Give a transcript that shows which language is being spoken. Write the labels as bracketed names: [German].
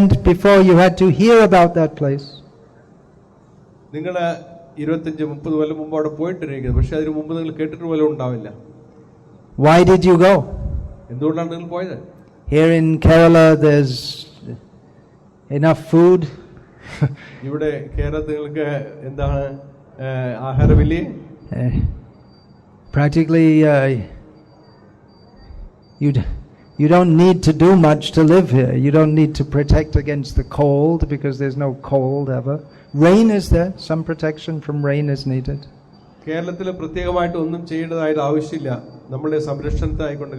[English] Before you had to hear about that place. [Malayalam] നിങ്ങൾ 25-30 കൊല്ലം മുമ്പ് അവിടെ പോയിട്ടിരിക്കുന്നത്, പക്ഷെ അതിന് മുമ്പ് നിങ്ങൾ കേട്ടിട്ട് പോലും ഉണ്ടാവില്ല. [English] Why did you go? [Malayalam] എന്തുകൊണ്ടാണ് നിങ്ങൾ പോയത്? [English] Here in Kerala there's enough food. [Malayalam] ഇവിടെ കേരളത്തിൽ നിങ്ങൾക്ക് എന്താണ് ആഹാരമില്ലേ? [English] Practically you don't need to do much to live here. You don't need to protect against the cold because there's no cold ever. Rain is there. Some protection from rain is needed. [Malayalam] കേരളത്തിൽ പ്രത്യേകമായിട്ട് ഒന്നും ചെയ്യേണ്ടതായിട്ട് ആവശ്യമില്ല നമ്മുടെ സംരക്ഷണത്തിനായിക്കൊണ്ട്.